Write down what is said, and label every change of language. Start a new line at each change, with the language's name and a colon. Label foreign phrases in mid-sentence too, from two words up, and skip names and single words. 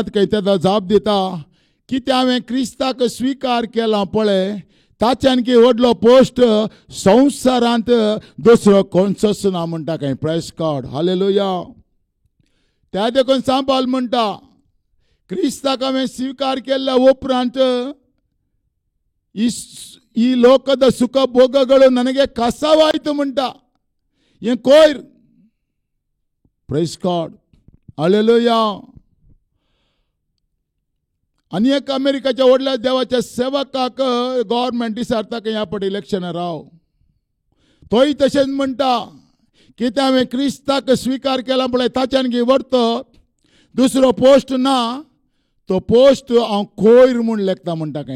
Konkani: खंय तेका जाप दिता, कितें हांवें क्रिस्ताक स्विकार केला पळय ताच्यान की व्हडलो पोस्ट संवसारांत दुसरो कोणचोच ना म्हणटा खंय.
English: praise God.
Konkani: हालेलुया. त्या देखून सांबाळ म्हणटा, क्रिस्ताक हांवें स्विकार केल्ल्या उपरांत
Kannada: ಈ ಲೋಕದ ಸುಖ ಭೋಗಗಳು ನನಗೆ ಕಸವಾಯಿತು
Konkani: म्हणटा. हे कोयर.
English: praise God.
Konkani: हालेलुया. आनी एक अमेरिकाच्या व्हडल्या देवाच्या सेवकाक गव्हर्नमेंट विचारता की ह्या फावटी इलेक्शन राव. तोय तशेंच म्हणटा, कितें हांवें क्रिस्ताक स्विकार केला पळय ताच्यान की व्हरतो दुसरो पोस्ट ना, तो पोस्ट हांव कोयर म्हूण लेखता म्हणटा खंय.